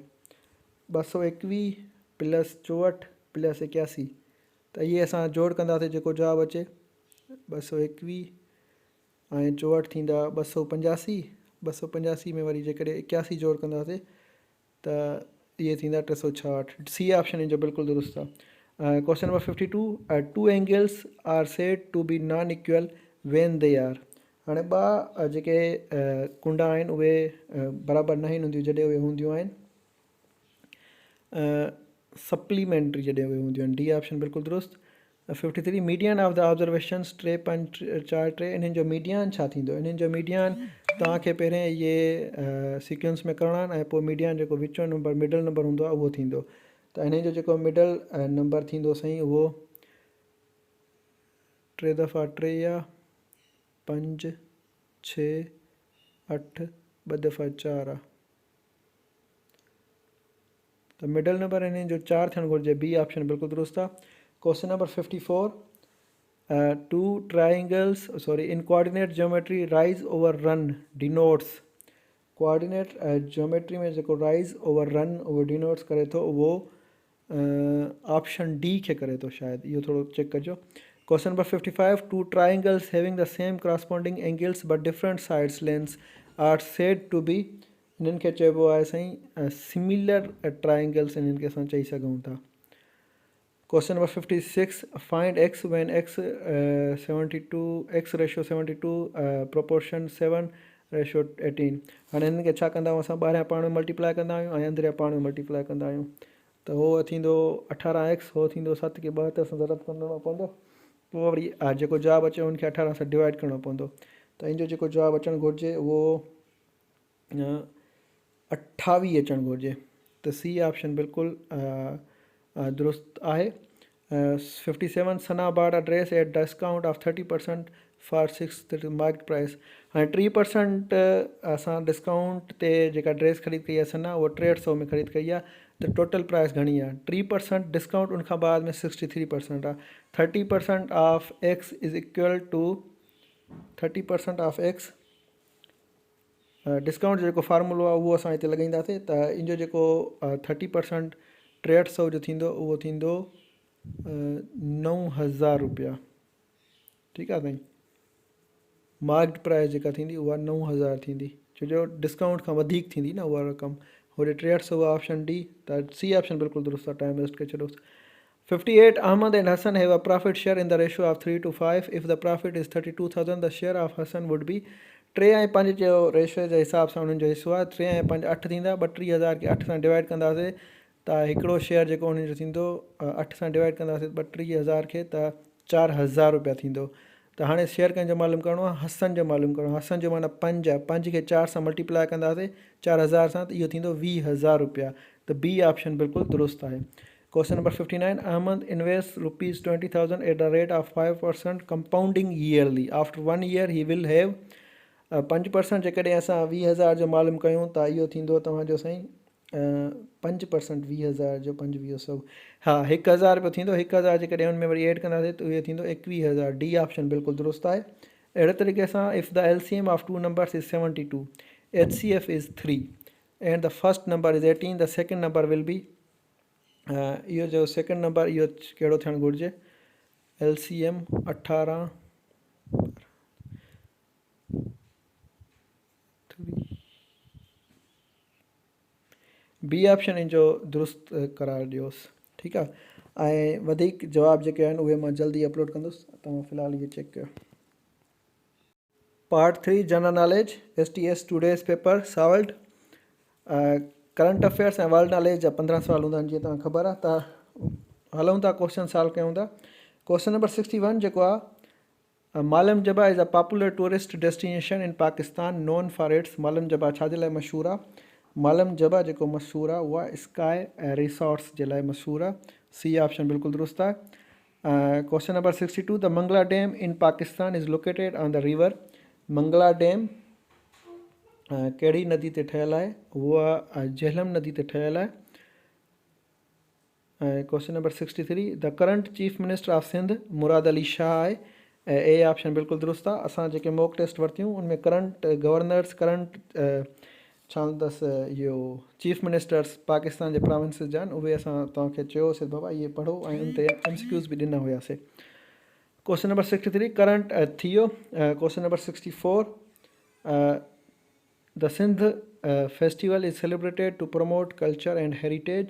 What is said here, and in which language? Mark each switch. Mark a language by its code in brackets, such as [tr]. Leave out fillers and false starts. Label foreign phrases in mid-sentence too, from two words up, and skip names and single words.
[sd] 221 प्लस 64 प्लस 81, त इहे असां जोड़ कंदासीं, जेको जवाबु अचे 221 ऐं 64 थींदा 285, 285 में वरी जेकॾहिं 81 जोड़ कंदासीं त इहे थींदा 366। सी ऑप्शन इन जो बिल्कुलु दुरुस्त आहे। [en] question number 52, two angles are said to be non equal when they are. [sd] हाणे ॿ जेके कुंडा आहिनि उहे बराबरि न हूंदियूं जॾहिं उहे हूंदियूं आहिनि सप्लीमेंट्री, जॾहिं उहे हूंदियूं आहिनि। डी ऑप्शन बिल्कुलु दुरुस्त। 53 [en] median of the observations [sd] 3.4 इन्हनि जो मीडियन छा थींदो? इन्हनि जो मीडियन तव्हांखे पहिरें इहे सीक्वेंस में करणा आहिनि ऐं पोइ मीडियन जेको विचो नंबर [en] middle number [sd] हूंदो आहे उहो थींदो। त इन्हनि जो जेको [en] middle number [sd] थींदो साईं उहो 3 दफ़ा 3 आहे, 5 6 8, 2 दफ़ा 4 आहे, त [en] middle number [sd] इन्हनि जो 4 थियणु घुरिजे। बी ऑप्शन बिल्कुलु दुरुस्त आहे। [en] question number 54, two triangles in coordinate geometry rise over run denotes. coordinate geometry [sd] में जेको [en] rise over run [sd] उहो डिनोट्स करे थो, उहो ऑप्शन डी खे करे थो शायदि, इहो थोरो चेक कजो। [en] question number 55, two triangles having the same corresponding angles but different sides lengths are said to be. [sd] इन्हनि खे चइबो आहे साईं [en] similar triangles, [sd] इन्हनि खे असां चई सघूं था। [en] question number 56, find x when x 72 x ratio 72 proportion 7:18. [sd] हाणे हिननि खे छा कंदा आहियूं असां? ॿाहिरियां पाण में मल्टीप्लाई कंदा आहियूं ऐं अंदरियां पाण में मल्टीप्लाई कंदा आहियूं, त उहो थींदो 18x, उहो थींदो 7 खे 2 सां ज़रब करिणो पवंदो, पोइ वरी जेको जवाबु अचे उनखे 18 सां डिवाइड करिणो पवंदो, त इन जो जेको जवाबु अचणु घुरिजे उहो 28 अचणु घुरिजे। त सी ऑप्शन बिल्कुलु दुरुस्त आहे। [en] 57, सना bought a dress at discount of 30% for 6th market price। [sd] हाँ 3% असां डिस्काउंट ते जेका ड्रेस ख़रीद कई आहे सना उहा 6300 में ख़रीद कई आहे त [en] total price [sd] घणी आहे 3% डिस्काउंट उन खां बाद में 63% आहे [en] 30% of x is equal to 30% of x discount [sd] जेको फार्मूलो आहे उहो असां हिते लॻाईंदासीं त इन जो जेको 30% 6300 जो थींदो उहो थींदो 9000 रुपया ठीकु आहे साईं [en] marked price [sd] जेका थींदी उहा 9000 थींदी छो जो डिस्काउंट खां वधीक थींदी न उहा रक़म होॾे 6300 ऑप्शन डी त सी ऑप्शन बिल्कुलु दुरुस्त आहे [en] time waste [sd] करे छॾोसि 58 [en] Ahmad and Hassan have a profit share in the ratio of 3 to 5. If the profit is 32,000, the share of Hassan would be [sd] 3 ऐं 5 जो रेशियो जे हिसाब सां उन्हनि जो हिसो आहे 3 ऐं 5 8 थींदा 32,000 खे 8 सां डिवाइड कंदासीं त हिकिड़ो शेयर जेको उन्हनि जो थींदो 8 सां डिवाइड कंदासीं 32,000 खे त 4000 रुपया थींदो त हाणे शेयर कंहिंजो मालूम करिणो आहे हसन जो मालूम करिणो आहे हसन जो माना 5 आहे 5 खे 4 सां मल्टीप्लाए कंदासीं 4000 सां त इहो थींदो 20,000 रुपया त बी ऑप्शन बिल्कुलु दुरुस्त आहे [en] Question number 59. Ahmad invests rupees 20,000 at the rate of 5% compounding yearly. After 1 year, he will have [sd] 5% जेकॾहिं असां 20,000 जो मालूम कयूं त इहो थींदो तव्हांजो साईं 5% 20,000 जो 5 हाँ 1,000 रुपयो थींदो 1,000 जेकॾहिं हुन में वरी एड कंदासीं त उहो थींदो 21,000 डी ऑप्शन बिल्कुलु दुरुस्त आहे अहिड़े तरीक़े सां [en] If the LCM of two numbers is 72 HCF is 3 and the first number is 18 the second number will be [sd] इहो जो [en] second number [sd] इहो कहिड़ो थियणु घुरिजे LCM 18 बी ऑप्शन इन जो दुरुस्त करार ॾियोसि ठीकु आहे ऐं वधीक जवाब जेके आहिनि उहे मां जल्दी अपलोड कंदुसि तव्हां फ़िलहालु इहे चेक कयो पार्ट 3 [en] general knowledge STS today's paper solved current affairs [sd] ऐं [en] world knowledge [sd] जा 15 सवाल हूंदा आहिनि जीअं तव्हांखे ख़बर आहे त हलूं था [en] question solve [sd] कयूं था [en] question number 61 [sd] जेको आहे मालम जबा [en] is a popular tourist destination in Pakistan known for its [sd] मालम जबा छाजे लाइ मशहूरु आहे मालम जबा जेको मशहूरु आहे उहा [en] ski resorts [sd] जे लाइ मशहूरु आहे सी ऑप्शन बिल्कुलु दुरुस्त आहे [en] question number 62 the Mangla Dam in Pakistan is located on the river [sd] मंगला डैम कहिड़ी नदी ते ठहियलु आहे उहा झेलम नदी ते ठहियलु आहे [en] question number 63 the current Chief Minister of Sindh Murad Ali Shah आहे ऐं ए ऑप्शन बिल्कुलु [sd] दुरुस्त आहे असां जेके [en] mock test [sd] वरितियूं उनमें [en] current governors [sd] करंट छा हूंदसि इहो [en] chief ministers [sd] पाकिस्तान जे प्रोविंसिस जा आहिनि उहे असां तव्हांखे चयोसीं बाबा इहे पढ़ो ऐं उन ते MCQs बि ॾिना हुयासीं [en] question number 63 [sd] करंट थियो [en] question number 64 The Sindh festival is celebrated to promote culture and heritage.